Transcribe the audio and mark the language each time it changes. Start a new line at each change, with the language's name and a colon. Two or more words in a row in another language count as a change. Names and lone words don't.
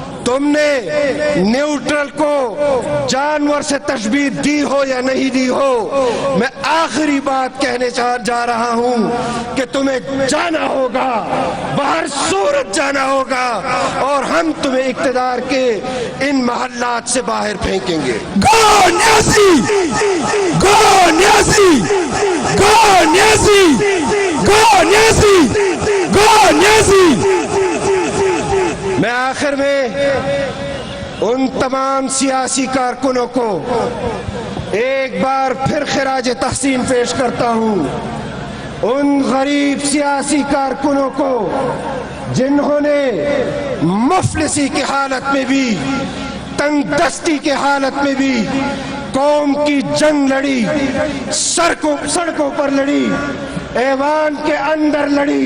Urdu: تم نے نیوٹرل کو جانور سے تشبیہ دی ہو یا نہیں دی ہو، میں آخری بات کہنے جا رہا ہوں کہ تمہیں جانا ہوگا، باہر صورت جانا ہوگا، اور ہم تمہیں اقتدار کے ان محلات سے باہر پھینکیں گے۔
English: Go Niazi! Go Niazi! Go Niazi! Go Niazi! Go Niazi!
Urdu: میں آخر میں ان تمام سیاسی کارکنوں کو ایک بار پھر خراج تحسین پیش کرتا ہوں، ان غریب سیاسی کارکنوں کو جنہوں نے مفلسی کی حالت میں بھی، تنگ دستی کے حالت میں بھی قوم کی جنگ لڑی، سڑکوں پر لڑی، ایوان کے اندر لڑی۔